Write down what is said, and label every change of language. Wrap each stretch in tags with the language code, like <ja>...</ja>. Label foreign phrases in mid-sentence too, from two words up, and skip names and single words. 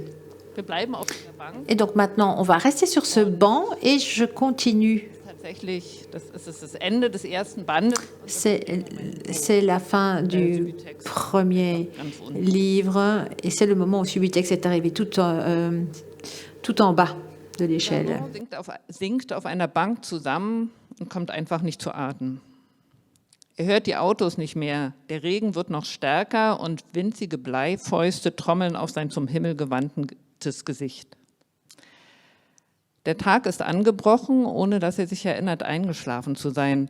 <fr>Et donc maintenant, on va rester sur ce banc et je continue. C'est la fin du premier livre et c'est le moment où Subutex est arrivé tout en bas de l'échelle.</fr> <de>Sinkt auf einer Bank zusammen und kommt einfach nicht zu Atem. Er hört die Autos nicht mehr. Der Regen wird noch stärker und winzige Bleifäuste trommeln auf sein zum Himmel gewandtes Gesicht. Der Tag ist angebrochen, ohne dass er sich erinnert, eingeschlafen zu sein.</de>